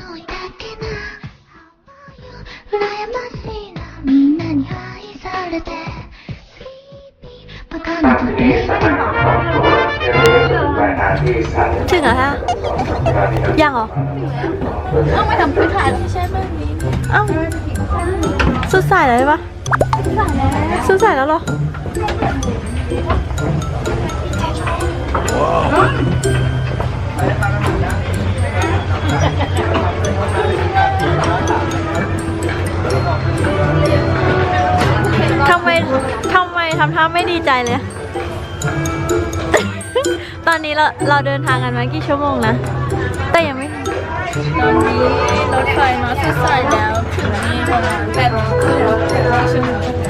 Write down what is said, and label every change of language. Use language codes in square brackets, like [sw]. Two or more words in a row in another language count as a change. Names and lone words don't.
[ja] のいたっけな羨ましいなみんなに愛されてバカなこと言う [th] ถึงเหรอฮะยังเหรอต้องไปทำพื้นฐานใช่ไหมนี้เอ้าสุดสายเลยปะสุดสายแล้วเหรอ ทำไมทำท่าไม่ดีใจเลย ตอนนี้เราเดินทางกันมากี่ชั่วโมงนะแต่ยังไม่ตอนนี้รถไฟมาสุดสายแล้วถึงนี่ประมาณ8 โมงครึ่งชั่วโมง